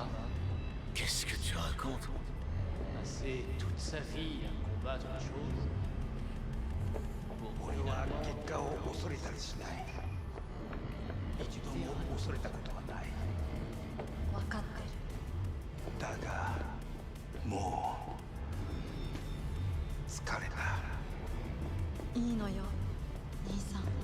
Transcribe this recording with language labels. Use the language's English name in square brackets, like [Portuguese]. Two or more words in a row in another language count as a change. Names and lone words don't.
[French] Qu'est-ce que tu racontes? Passer toute sa vie à combattre une chose. [Japanese] 俺は結果を恐れたりしない。一度も恐れたことはない。分かってる。だがもう疲れた。いいのよ、兄さん。